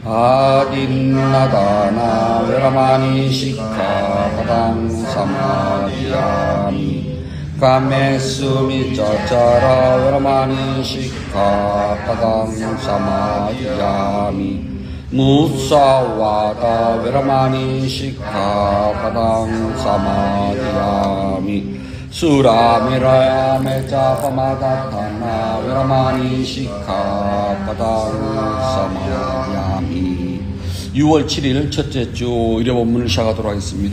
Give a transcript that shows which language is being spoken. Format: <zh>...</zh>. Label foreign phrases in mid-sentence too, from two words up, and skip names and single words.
<pi>adinnadana viramani sikkhapadang samadhiyami kamesu miccaccara viramani sikkhapadang samadhiyami musāvādā veramaṇī sikkhāpadaṃ samādiyāmi surāmerayamajjapamādaṭṭhānā veramaṇī sikkhāpadaṃ samādiyāmi</pi> <ko>6월 7일 첫째 주 일요 본문을 시작하도록 하겠습니다.</ko>